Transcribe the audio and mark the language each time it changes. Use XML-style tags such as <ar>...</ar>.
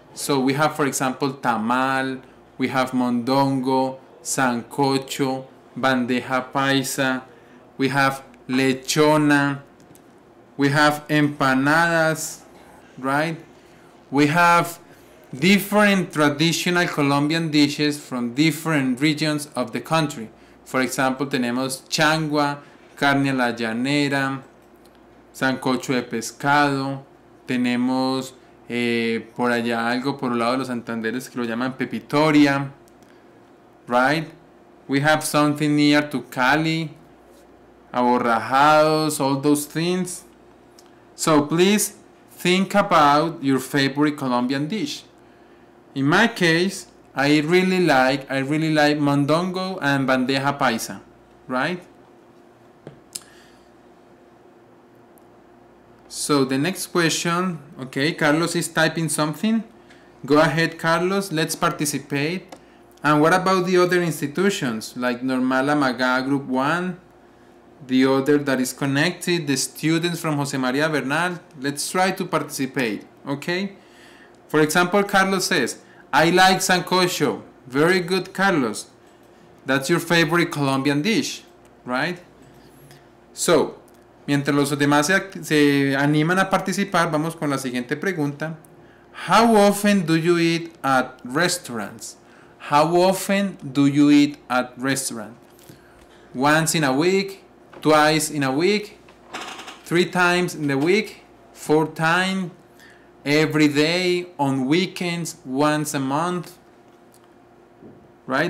<en>So we have, for example, tamal, we have mondongo, sancocho, bandeja paisa, we have lechona, we have empanadas, right? We have different traditional Colombian dishes from different regions of the country. For example,</en> <es>tenemos changua, carne a la llanera, sancocho de pescado, tenemos por allá algo por el lado de los Santanderes que lo llaman pepitoria, right?</es> <en>We have something near to Cali, aborrajados, all those things. So please think about your favorite Colombian dish. In my case, I really like mondongo and bandeja paisa, right? So the next question, okay, Carlos is typing something. Go ahead, Carlos, let's participate. And what about the other institutions, like Normal Amaga Group 1, the other that is connected, the students from Jose Maria Bernal? Let's try to participate, okay? For example, Carlos says, I like sancocho. Very good, Carlos. That's your favorite Colombian dish, right?</en> <es>So, mientras los demás se animan a participar, vamos con la siguiente pregunta.</es> <en>How often do you eat at restaurants? How often do you eat at restaurants? Once in a week, twice in a week, 3 times in the week, 4 times, every day, on weekends, once a month, right?</en>